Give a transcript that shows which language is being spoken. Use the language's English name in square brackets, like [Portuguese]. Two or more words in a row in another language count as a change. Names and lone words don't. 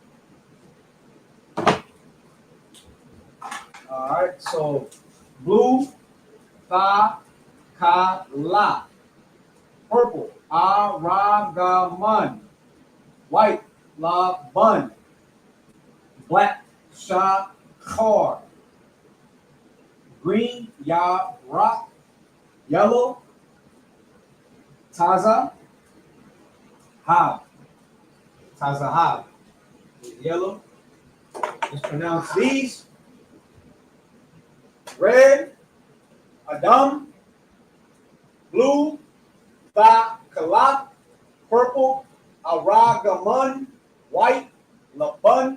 [English] All right, so blue, [Hebrew] tha, ka, la. [English] Purple, aragaman. White, la, bun. Black, sha, khar. Green, ya, rock. Yellow, [Hebrew] taza, hab. Taza, hab. [English] Yellow. Let's pronounce these. Red, Adam. Blue, Tha, Kalak. Purple, Aragaman. White, Laban.